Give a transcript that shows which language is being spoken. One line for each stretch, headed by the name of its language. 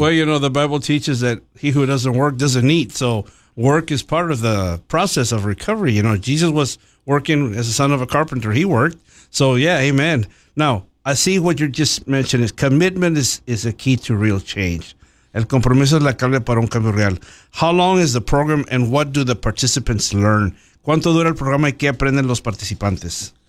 English: Well, you know, the Bible teaches that he who doesn't work doesn't eat. So work is part of the process of recovery. You know, Jesus was working as a son of a carpenter. He worked. So, yeah, amen. Now, I see what you just mentioned is commitment is a key to real change.
Spanish: El compromiso es la clave para un cambio real.
English: How long is the program and what do the participants learn?
Spanish: ¿Cuánto dura el programa y qué aprenden los participantes?